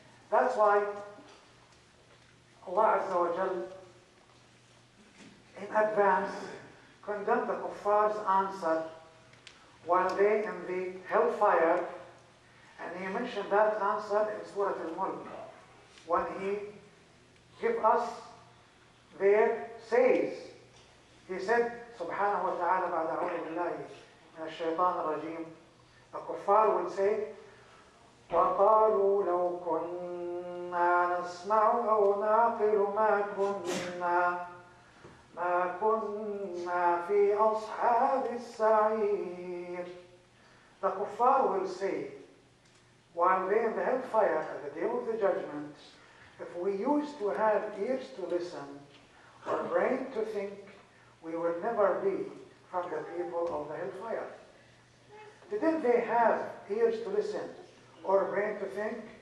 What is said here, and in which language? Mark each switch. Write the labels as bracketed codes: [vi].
[en] That's why Allah Azza wa Jal in advance condemned the kuffar's answer while they in the hellfire, and He mentioned that answer in Surah Al-Mulk when He give us their says. He said, [ar] Subhanahu wa ta'ala, بعد أعوذ بالله من الشيطان الرجيم, [en] the kuffar will say, [ar] وقالوا لو كنا نسمع أو نعقل ما كنا في أصحاب السعير. [en] The kuffar will say, while they in the hellfire at the day of the judgment, if we used to have ears to listen or brain to think, we will never be from the people of the hellfire. Didn't they have ears to listen or brain to think?